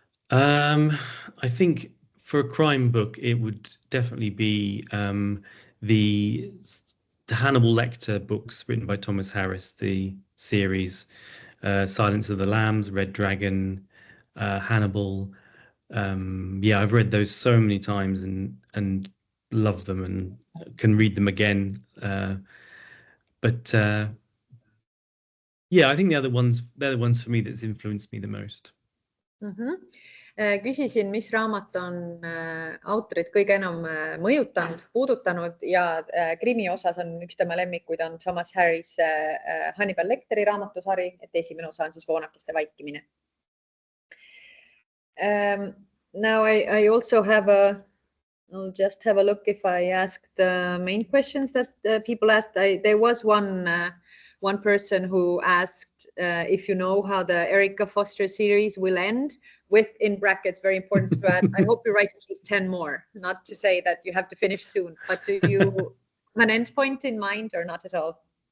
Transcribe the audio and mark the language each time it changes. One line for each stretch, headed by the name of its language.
English: I think for a crime book, it would definitely be the Hannibal Lecter books written by Thomas Harris, the series Silence of the Lambs, Red Dragon, Hannibal. Yeah, I've read those so many times and love them and can read them again. But yeah, I think they're the ones for me that's influenced me the most.
Estonian: Küsisin, mis raamat on autorit kõige enam mõjutanud, puudutanud ja krimi osas on üks tema lemmikuid on Thomas Harris Hannibal Lecteri raamatusari, et esimene osa on siis Voonakeste vaikimine.
English: Now I also have I'll just have a look if I ask the main questions that people asked. There was one person who asked if you know how the Erica Foster series will end, with, in brackets, very important to add, I hope you write at least 10 more, not to say that you have to finish soon, but do you have an end point in mind or not at all?